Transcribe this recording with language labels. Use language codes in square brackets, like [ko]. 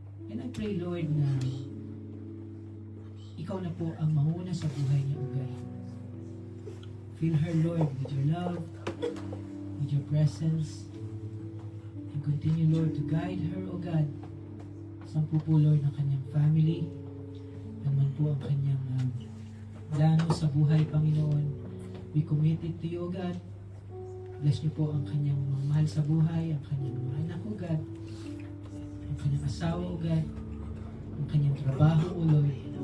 [en] And I pray, [tl] Lord, na ikaw na po ang manguna sa buhay niya, O God. [en] Fill her, Lord, with your love, with your presence, and continue, Lord, to guide her, O God. [tl] Sampu po, Lord, ng kanyang family, naman po ang kanyang plano sa buhay, Panginoon. [en] We commit it to you, [tl] O God. Bless niyo po ang kanyang mga mahal sa buhay, ang kanyang mga anak, O God, ang kanyang asawa, O God, ang kanyang trabaho, O Lord.